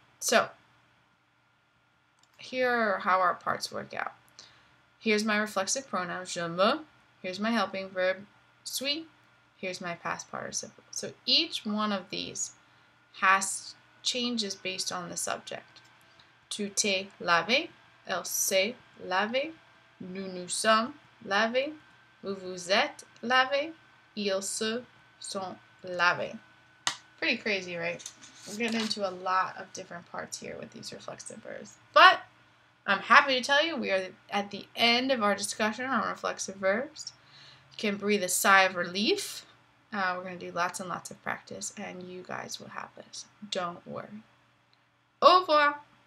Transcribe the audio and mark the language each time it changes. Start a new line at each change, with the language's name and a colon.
English: So here are how our parts work out. Here's my reflexive pronoun, je me. Here's my helping verb, suis. Here's my past participle. So each one of these has changes based on the subject.
French: Tu t'es lavé, elle s'est lavée, nous nous sommes lavés, vous vous êtes lavés, ils se sont lavés.
English: Pretty crazy, right? We're getting into a lot of different parts here with these reflexive verbs. But I'm happy to tell you we are at the end of our discussion on reflexive verbs. You can breathe a sigh of relief. We're going to do lots and lots of practice, and you guys will have this. Don't worry.
French: Au revoir.